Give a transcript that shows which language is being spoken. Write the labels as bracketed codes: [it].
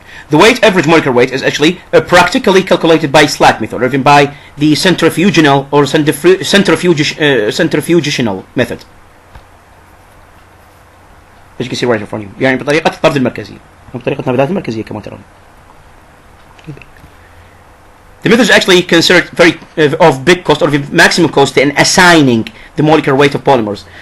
[en] The weight average molecular weight is actually practically calculated by slack method, or even by the centrifugal or centrifugational method. As you can see right in front of you. [ar] يعني بطريقة الطرد المركزية، بطريقة النبذات المركزية كما ترون. [en] The method is actually considered very of big cost, or maximum cost in assigning the molecular weight of polymers.